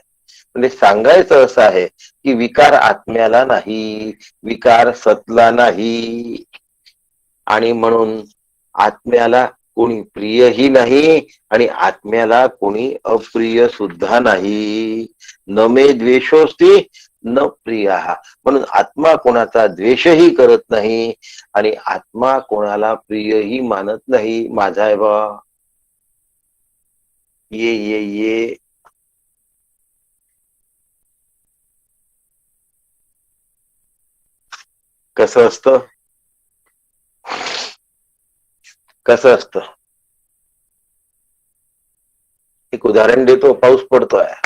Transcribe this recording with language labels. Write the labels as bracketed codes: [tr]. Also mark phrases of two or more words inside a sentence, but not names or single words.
[mr] म्हणजे सांगायचं असं आहे की विकार आत्म्याला नाही, विकार सतला नाही. आणि म्हणून आत्म्याला कोणी प्रियही नाही आणि आत्म्याला कोणी अप्रिय सुद्धा नाही. [sa] न मे द्वेषोस्ती न प्रिय. [mr] म्हणून आत्मा कोणाचा द्वेषही करत नाही आणि आत्मा कोणाला प्रियही मानत नाही. माझा आहे बा, ये ये ये. कसं असतं, कसं असतं, एक उदाहरण देतो. पाऊस पडतोय.